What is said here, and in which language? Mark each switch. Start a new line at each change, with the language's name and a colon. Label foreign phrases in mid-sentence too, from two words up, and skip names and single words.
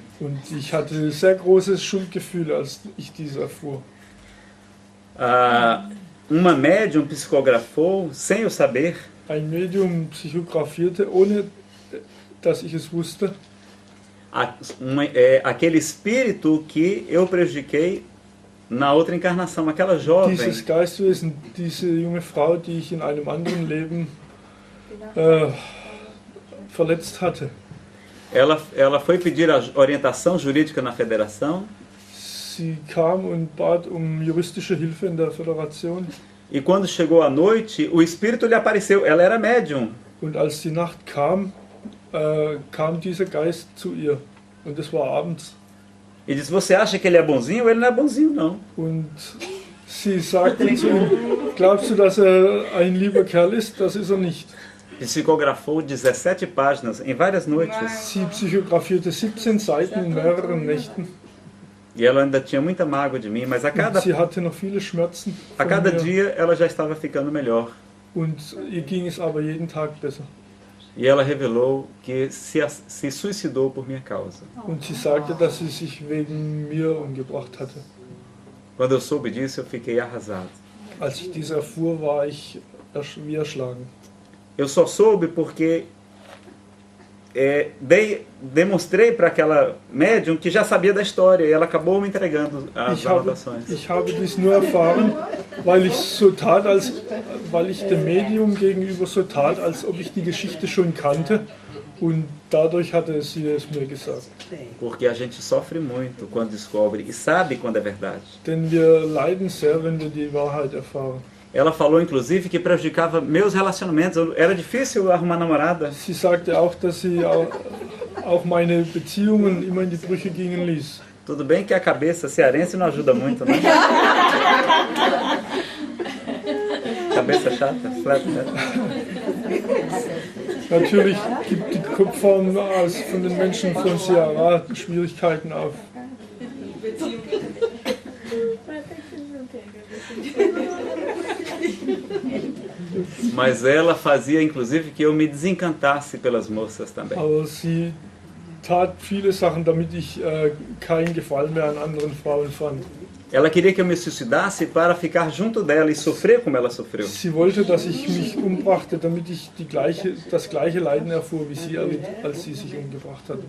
German: Und ich hatte sehr großes Schuldgefühl, als ich dies erfuhr.
Portuguese: Uma médium psicografou, sem eu saber,
German: Ein Medium psychografierte, ohne dass ich es wusste.
Portuguese: Aquele espírito que eu prejudiquei na outra encarnação, aquela jovem.
German: Dieses Geistwesen, diese junge Frau, die ich in einem anderen Leben verletzt hatte.
Portuguese: Ela foi pedir a orientação jurídica na federação.
German: Sie kam und bat juristische Hilfe in der Föderation.
Portuguese: E quando chegou a noite, o espírito lhe apareceu. Ela era médium.
German: Und als die Nacht kam, kam dieser Geist zu ihr. Und es war abends.
Portuguese: E disse, você acha que ele é bonzinho? Ele não é bonzinho, não.
German: Und sie sagte zu ihm, glaubst du, dass ein lieber Kerl ist? Das ist nicht.
Portuguese: Psicografou 17 páginas em várias noites.
German: Sie psychografierte 17 Seiten in mehreren Nächten.
Portuguese: E ela ainda tinha muita mágoa de mim, mas a cada dia ela já estava ficando melhor.
German: Und ihr ging es aber jeden Tag besser.
Portuguese: E ela revelou que se suicidou por minha causa.
German: Und sie sagte, dass sie sich wegen mir umgebracht hatte.
Portuguese: Quando eu soube disso, eu fiquei arrasado.
German: Als ich dies erfuhr, war ich wie erschlagen.
Portuguese: Eu só soube porque demonstrei para aquela médium que já sabia da história e ela acabou me entregando as anotações.
German: Ich habe dies nur erfahren, weil ich dem Medium gegenüber so tat, als ob ich die Geschichte schon kannte, und dadurch hatte sie es mir gesagt.
Portuguese: Porque a gente sofre muito quando descobre e sabe quando é verdade.
German: Denn wir leiden sehr, wenn wir die Wahrheit erfahren.
Portuguese: Ela falou, inclusive, que prejudicava meus relacionamentos. Era difícil arrumar namorada.
German: Sie sagte auch, dass sie auch meine Beziehungen immer in die Brüche gingen ließ.
Portuguese: Tudo bem que a cabeça cearense não ajuda muito, né? Cabeça chata, flat.
German: Natürlich gibt die Kopfform von den Menschen von Ceará Schwierigkeiten auf.
Portuguese: Mas ela fazia, inclusive, que eu me desencantasse pelas moças também.
German: Aber sie tat viele Sachen, damit ich keinen Gefallen mehr an anderen Frauen fand.
Portuguese: Ela queria que eu me suicidasse para ficar junto dela e sofrer como ela sofreu.
German: Sie wollte, dass ich mich umbrachte, damit ich das gleiche Leiden erfuhr wie sie, als sie sich umgebracht hatte.